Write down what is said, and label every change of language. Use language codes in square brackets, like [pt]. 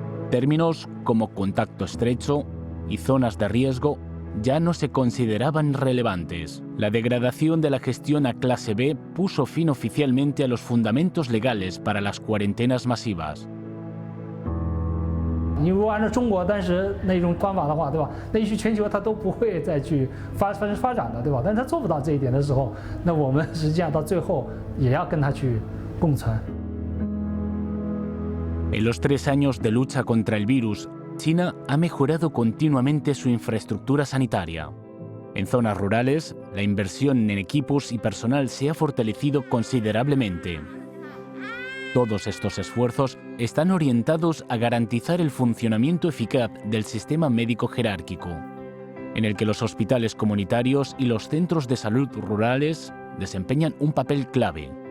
[es] Términos como contacto estrecho y zonas de riesgo ya no se consideraban relevantes. La degradación de la gestión a clase B puso fin oficialmente a los fundamentos legales para las cuarentenas masivas. [zh] 你如果按照中国当时那种方法的话，对吧？那也许全球它都不会再去发展的，对吧？但是它做不到这一点的时候，那我们实际上到最后也要跟它去共存。 [es] En los 3 años de lucha contra el virus, China ha mejorado continuamente su infraestructura sanitaria. En zonas rurales, la inversión en equipos y personal se ha fortalecido considerablemente. Todos estos esfuerzos están orientados a garantizar el funcionamiento eficaz del sistema médico jerárquico, en el que los hospitales comunitarios y los centros de salud rurales desempeñan un papel clave.